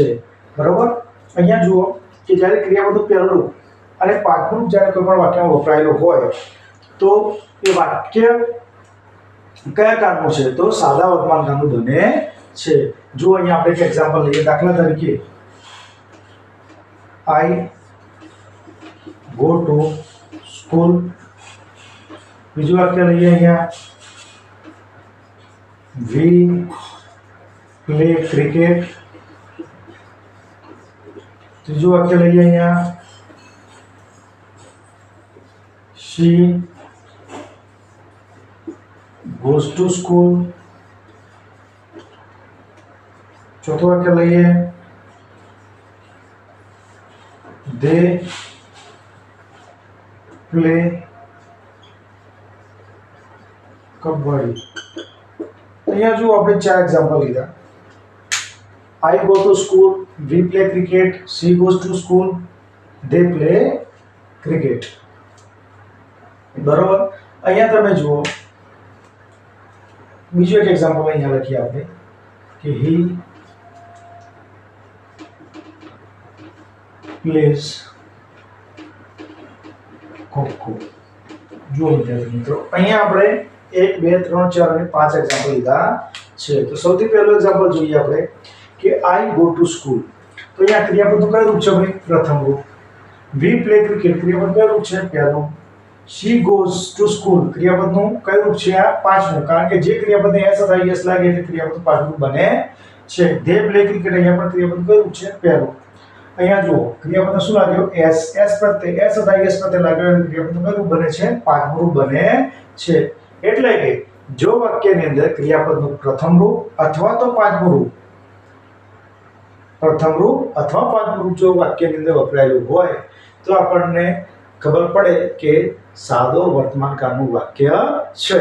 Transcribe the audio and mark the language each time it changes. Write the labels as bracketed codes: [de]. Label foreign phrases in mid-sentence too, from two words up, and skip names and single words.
[gu] બરોબર. અહીંયા જુઓ કે જ્યારે ક્રિયાપદનું પહેલું રૂપ અને પાંચમું રૂપ જ્યારે કોઈ પણ વાક્યમાં વપરાયેલું હોય તો એ વાક્ય કયા કાળનું છે? તો સાદા વર્તમાન કાળનું બને છે. જો અહીંયા આપણે એક એક્ઝામ્પલ લઈએ, દાખલા તરીકે [en] I go to school. [gu] બીજું વાક્ય લઈએ અહીંયા, [en] we play cricket. [gu] ત્રીજું વાક્ય લઈએ અહીંયા, [en] she goes to school. [gu] ચોથું વાક્ય લઈએ, [en] they play કબડ્ડી. [gu] અહીંયા જો આપણે 4 એક્ઝામ્પલ લીધા. [en] I go to school, we play cricket, she goes to school, they play cricket. [gu] બરોબર. અહીંયા તમે જુઓ બીજું એક એક્ઝામ્પલ અહીંયા લખીએ આપણે કે [en] he plays ખોખો. [gu] જુઓ વિદ્યાર્થી મિત્રો, અહીંયા આપણે 1 2 3 4 અને 5 એક્ઝામ્પલ લીધા છે. તો સૌથી પહેલું એક્ઝામ્પલ જોઈએ આપણે કે [en] I go to school. [gu] તો અહીંયા ક્રિયાપદનું કયું રૂપ છે ભાઈ? પ્રથમ રૂપ. [en] We play cricket [gu] ક્રિયાપદ કયું રૂપ છે? પહેલું. [en] she goes to school [gu] ક્રિયાપદનું કયું રૂપ છે આ પાંચમું, કારણ કે જે ક્રિયાપદને s અથવા es લાગે એટલે ક્રિયાપદ પાંચમું બને છે. [en] they play cricket [gu] અહીંયા પણ ક્રિયાપદ કયું રૂપ છે પહેલું. અહીંયા જુઓ ક્રિયાપદને શું લાગ્યો s પ્રત્યે s અથવા es પ્રત્યે લાગ્યો એટલે ક્રિયાપદનું કયું રૂપ બને છે પાંચમું રૂપ બને છે. એટલે કે જો વાક્યની અંદર ક્રિયાપદનું પ્રથમ રૂપ અથવા તો પાંચમું રૂપ જો વાક્યની અંદર વપરાયેલું હોય તો આપણને ખબર પડે કે સાદો વર્તમાનકાળનું વાક્ય છે.